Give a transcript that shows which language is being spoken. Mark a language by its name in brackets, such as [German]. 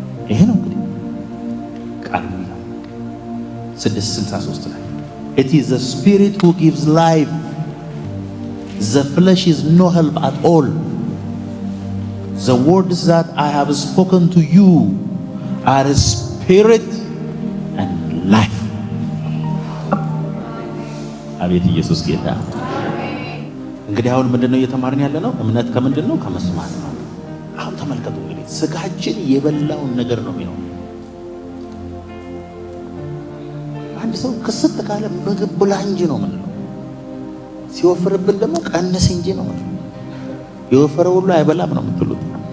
[Amharic] ይሄ ነው እንግዲህ ቃል 6:63 ላይ [English] it is the spirit who gives life, the flesh is no help at all. The words that I have spoken to you are spirit and life. [Amharic] አቤት ኢየሱስ ጌታ። እንግዲህ አሁን ምንድነው እየተማርን ያለ ነው? እምነት ከምንድን ነው? ከመስማት ነው። አሁን ተመልከቱ እንግዲህ ስጋችን የበላውን ነገር ነው የሚለው። አንድ ሰው ክስት ካለ ምግብ ብላ እንጂ ነው ምንለው። ሲወፍርብን ደግሞ ቀንስ እንጂ ነው ምንለው። የወፈረ ሁሉ አይበላም ነው የምትሉት።